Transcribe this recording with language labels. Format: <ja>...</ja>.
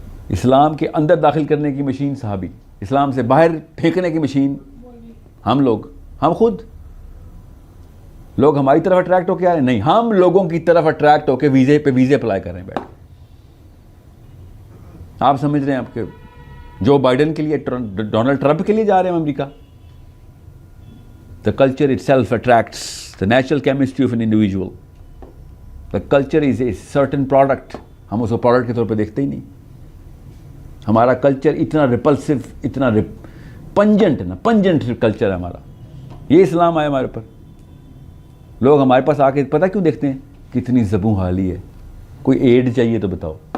<ur>اسلام کے اندر داخل کرنے کی مشین صحابی, اسلام سے باہر پھینکنے کی مشین ہم لوگ, ہم خود. لوگ ہماری طرف اٹریکٹ ہو کے آ رہے ہیں؟ نہیں, ہم لوگوں کی طرف اٹریکٹ ہو کے ویزے پہ ویزے اپلائی کر رہے ہیں بیٹھ. آپ سمجھ رہے ہیں آپ کے جو بائیڈن کے لیے, ڈونلڈ ٹرمپ کے لیے جا رہے ہیں امریکہ.</ur> <en>The culture it self attracts the natural chemistry of an individual. The culture is a certain product.</en> <ur>ہم اس کو پروڈکٹ کے طور پہ دیکھتے ہی نہیں. ہمارا کلچر اتنا ریپلسو, اتنا پنجنٹ نا, پنجنٹ کلچر ہے ہمارا. یہ اسلام آیا ہمارے پر. لوگ ہمارے پاس آ کے پتہ کیوں دیکھتے ہیں کتنی زبوں حالی ہے, کوئی ایڈ چاہیے تو بتاؤ.</ur>